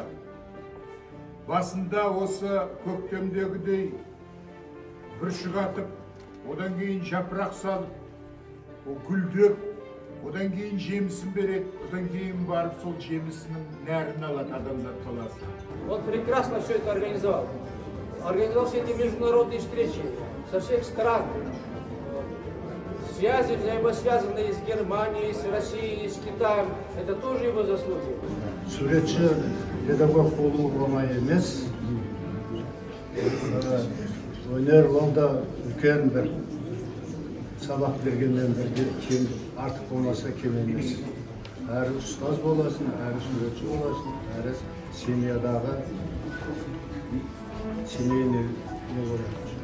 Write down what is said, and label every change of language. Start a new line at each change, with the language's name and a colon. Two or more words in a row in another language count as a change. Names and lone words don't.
Kazakh: Басында осы көктемдегідей бүршік атып, одан кейін жапырақ салып, гүлдеп, одан кейін жемісін береді, одан кейін барып сол жемісінің нәрін алады адамзат баласы.
Russian: Он прекрасно все это организовал. Организовал все эти международные встречи со всех стран. Связи взаимосвязанные с Германией, с Россией, с Китаем, это тоже его заслуги.
Kazakh: Суретші педагог болу оңай емес. Өнер ол да үлкен бір сабақ бергеннен бірге кем артық болмаса кем емес. Әрі ұстаз боласың, әрі суретші боласың, әрі семьядағы семейный не болады.